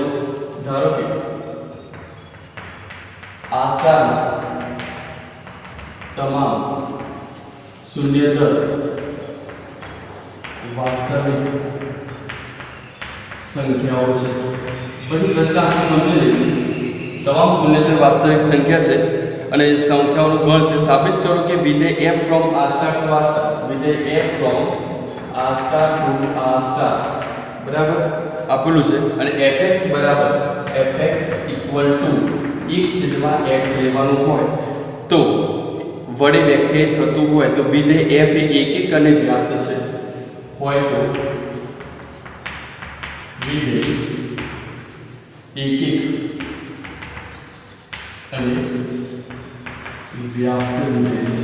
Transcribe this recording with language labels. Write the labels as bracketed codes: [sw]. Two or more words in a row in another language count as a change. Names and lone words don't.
[gu] ધારો કે આ સ્ટારમાં તમામ શૂન્યેતર વાસ્તવિક સંખ્યાઓ છે. પછી પ્રશ્ન આપણે સમજી લઈએ. તમામ શૂન્યેતર વાસ્તવિક સંખ્યા છે અને સંખ્યાઓનો ગણ છે. સાબિત કરો કે વિધેય f [en] from r star to r star, [gu] વિધેય f [en] from r star to r star [gu] બરાબર આપેલું છે અને fx બરાબર fx [en] equal to [gu] 1/x લેવાનું હોય તો વડે વ્યાખ્યાયિત થતું હોય તો વિધેય f એ એકિક અને વ્યાપ્ત છે હોય તો વિધેય એકિક અને વ્યાપ્ત વિધેય છે.